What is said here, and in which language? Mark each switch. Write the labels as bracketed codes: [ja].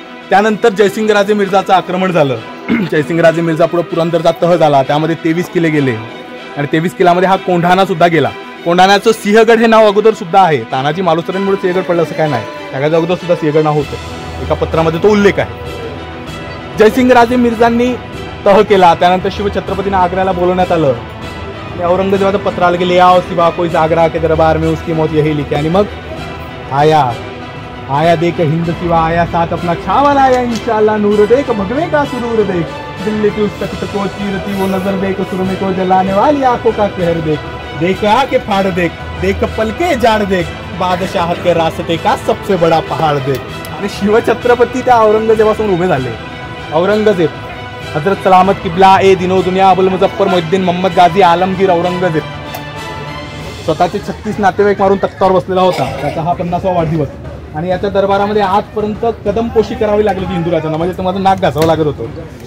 [mr] त्यानंतर जयसिंगराजे मिर्जाचं आक्रमण झालं. जयसिंगराजे मिर्जा पुढे पुरंदरचा तह झाला, त्यामध्ये 23 किल्ले गेले आणि 23 किल्ल्यामध्ये हा कोंढाणा सुद्धा गेला. कोंढाण्याचं सिंहगड हे नाव अगोदर सुद्धा आहे. तानाजी मालुसरेंमुळे सिंहगड पडलं असं काय नाही, त्याच्या अगोदर सुद्धा सिंहगड नाव होतं. एका पत्रामध्ये तो उल्लेख आहे. जयसिंगराजे मिर्जांनी तह केला. त्यानंतर शिवछत्रपतींना आग्र्याला बोलवण्यात आलं. औरंगजेबाचं पत्र आलं की [hi] ले आओ सिवा कोई आगरा के दरबार में उसकी मौत यही लिखी. [mr] आणि मग [hi] आया देख हिंद सिवा आया साथ अपना छावल आया इंशाल्लाह नूर देख भगवे का सुरूर देख दिल्ली की उस तख्त को चीरती वो नजर देख सुरमे को जलाने वाली आंखों का कहर देख देख आके फाड़ देख देख पलके जाड़ देख बादशाह के रास्ते का सबसे बड़ा पहाड़ देख. [mr] आणि शिवछत्रपती त्या औरंगजेबासमोर उभे झाले. औरंगजेब, हजरत सलामत किबला ए दिनो दुनिया अबुल मुजफ्फर मोहिद्दीन मोहम्मद गाझी आलमगीर औरंगजेब स्वतःचे 36 नातेवाईक मारून तख्तावर बसलेला होता. त्याचा हा 50वा वाढदिवस. आणि याच्या दरबारामध्ये आजपर्यंत कदमपोशी करावी लागली होती हिंदू राजांना, म्हणजे तुम्हाला नाक घासावं लागत होतं.